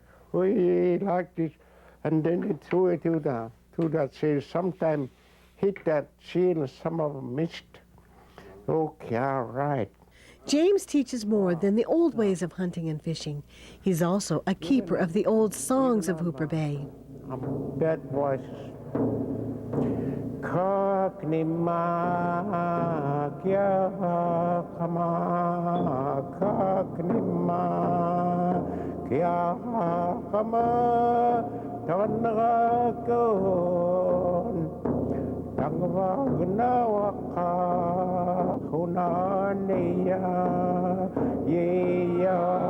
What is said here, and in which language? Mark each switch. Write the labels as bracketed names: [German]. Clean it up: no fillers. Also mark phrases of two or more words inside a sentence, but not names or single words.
[English] We like this, and then he threw it to that seal. Sometimes hit that seal, and some of them missed. Okay, all right. James teaches more than the old ways of hunting and fishing. He's also a keeper of the old songs of Hooper Bay. Bad voices. [Central Yupik] Kaknima kya kama kaknima kya kama tanrakon tangwagnawaka hunaniya yeya